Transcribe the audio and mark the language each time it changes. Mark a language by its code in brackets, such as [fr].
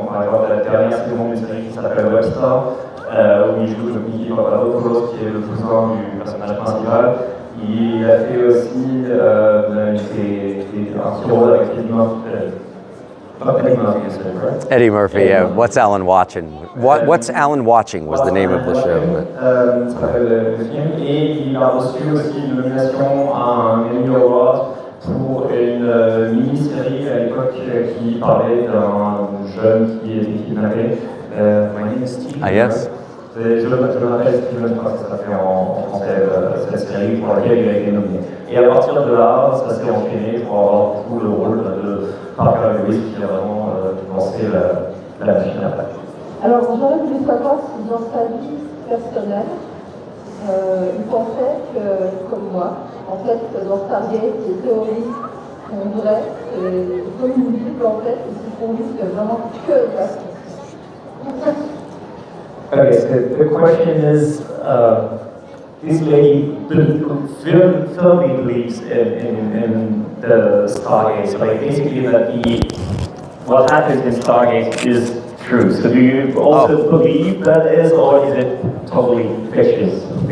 [fr] Donc, par exemple, la dernière saison d'une série qui s'appelle Webster, où il joue Mickey Papadopoulos, qui est le cousin du personnage principal. Il a fait aussi un petit rôle avec Eddie Murphy. [en] Eddie Murphy, yeah. What's Alan Watching? What's Alan Watching was the name of the show. [fr] Ça s'appelle le film. Et il a reçu aussi une nomination à un Emmy Award pour une mini-série à l'époque qui parlait d'un jeune qui était kidnappé. [en] My name is Steve. Ah, yes. [fr] Je m'appelle Steven, parce que ça fait en français cette série pour laquelle il a été nominé. Et à partir de là, ça s'est enchaîné pour avoir tout le rôle de Parker Lewis qui a vraiment lancé la machine après. Alors, j'aurais voulu savoir si dans sa vie personnelle, il pensait que, comme moi, en fait, dans Stargate, les théories sont vraies, et comme il nous dit qu'en fait, il se risque vraiment que de la science. [en] Okay, so the question is, this lady firmly believes in the Stargate, like basically that what happens in Stargate is true. So do you also believe that is, or is it totally fictitious?